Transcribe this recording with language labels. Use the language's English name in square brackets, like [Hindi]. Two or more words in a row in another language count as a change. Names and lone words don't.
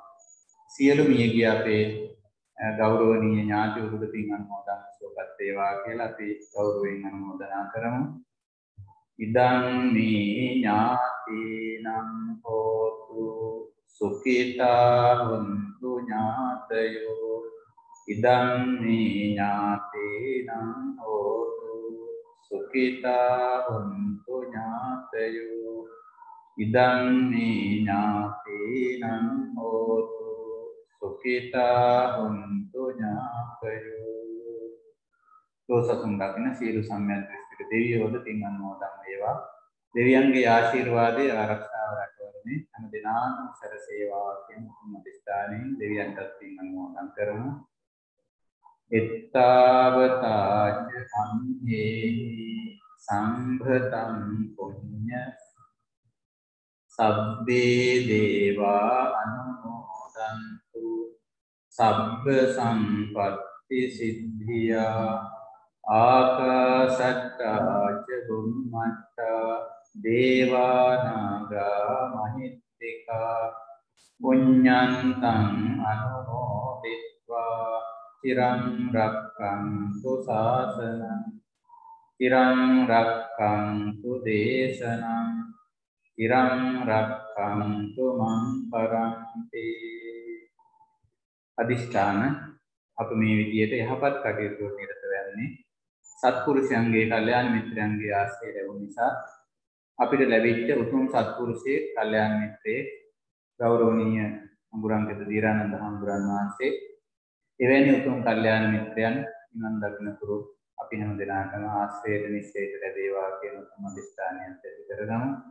[Sinhala] සියලු මියගිය අපේ ගෞරවනීය ඥාතිවරුද පින් අනුමෝදන් සුවපත් වේවා කියලා අපි ගෞරවයෙන් අනුමෝදනා කරමු. [Pali] ඉදං මේ ඥාතිනම් හෝතු සුඛිතා හොන්තු ඥාතයෝ. ඉදං මේ ඥාතිනම් හෝතු සුඛිතා හොන්තු ඥාතයෝ. ඉදං මේ ඥාතිනම් හෝතු සුඛිතා හොන්තු ඥාතයෝ. [Sinhala] දෝසසුන් දකින සියලු සම්මියන්ත්‍රිස්තික දෙවියෝද පින් අනුමෝදන් වේවා. දෙවියන්ගේ ආශිර්වාදය ආරක්ෂාව රැකවරණේ හැම දිනම සැරසේවා කියන උතුම් අධිෂ්ඨානයෙන් දෙවියන්ටත් පින් අනුමෝදන් කරමු. [Pali] එත්තාවතාච අම්හේහි සම්භතං පුඤ්ඤ සබ්බේ දේවා අනුමෝදන්තු සබ්බ සම්පත්ති සිද්ධියා ආකාශට්ටා ච බුම්මට්ටා දේවානාගා මහිත්‍තිකා පුඤ්ඤන්තං අනුමෝදිත්වා චිරං රක්ඛන්තු ශාසනං චිරං රක්ඛන්තු දේශනං චිරං රක්ඛන්තු මං පරන්ති. [Sinhala] අදිෂ්ඨාන අප මේ විදියට යහපත් කටයුතු වල නිරත වෙන්නේ සත්පුරුෂයන්ගේ කල්යාණ මිත්‍රයන්ගේ ආශ්‍රය ලැබුණ නිසා අපිට ලැබිච්ච උතුම් සත්පුරුෂයේ කල්යාණ මිත්‍රයේ ගෞරවනීය අඟුරංගත දීරානන්ද හඳුරන් වහන්සේ එවැනි උතුම් කල්යාණ මිත්‍රයන් නිවන් දකින්නතුරු අපි හැම දෙනාටම ආශ්‍රයයට නිශ්චයට ලැබේවා කියන උතුම් අධිෂ්ඨානයත් ඇති කරගමු.